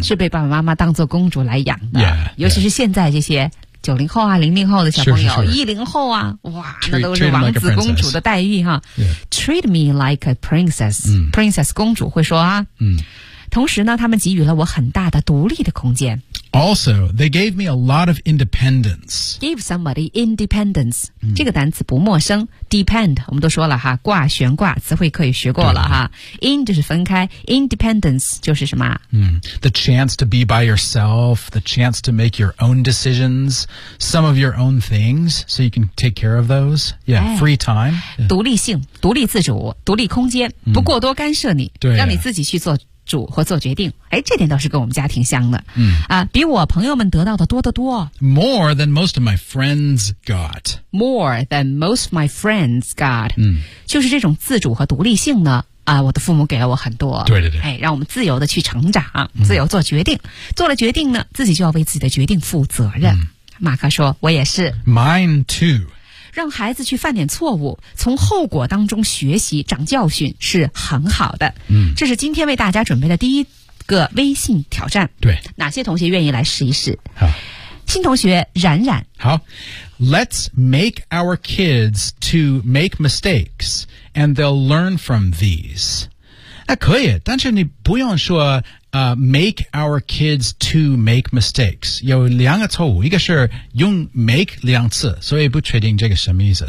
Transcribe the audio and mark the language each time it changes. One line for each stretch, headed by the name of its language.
Chinese: 是被爸爸妈妈当作公主来养的
English: yeah,
Chinese: 尤其是现在这些90后啊00后的小朋友
English: sure, sure, sure.
Chinese: 10后啊哇那都是王子公主的待遇哈、
English: yeah. Treat me like a princess、嗯、
Chinese: Princess 公主会说啊、嗯、同时呢他们给予了我很大的独立的空间
English: Also, they gave me a lot of independence Give somebody independence、嗯、
Chinese: 这个单词不陌生 Depend 我们都说了哈挂悬挂词汇可以学过了哈 In 就是分开 Independence 就是什么、
English: 嗯、The chance to be by yourself The chance to make your own decisions Some of your own things So you can take care of those Yeah,、 free time、 yeah.
Chinese: 独立性独立自主独立空间不过多干涉你、嗯、对、啊、让你自己去做主和做决定，哎，这点倒是跟我们家挺像的。嗯啊，比我朋友们得到的多得多。
English: More than most of my friends got. More than most of my friends got. 嗯，
Chinese: 就是这种自主和独立性呢。啊，我的父母给了我很多。对对对。哎，让我们自由的去成长，自由做决定、嗯。做了决定呢，自己就要为自己的决定负责任。嗯、马克说：“我也是。”
English: Mine too.
Chinese: 让孩子去犯点错误从后果当中学习长教训是很好的、嗯、这是今天为大家准备的第一个微信挑战对哪些同学愿意来试一试好新同学冉冉
English: 好 Let's make our kids to make mistakes and they'll learn from these
Chinese: 那可以但是你不用说
English: make our kids to make mistakes.
Chinese: 有两个错误，一个是用 make 两次，所以不确定这个什么意思。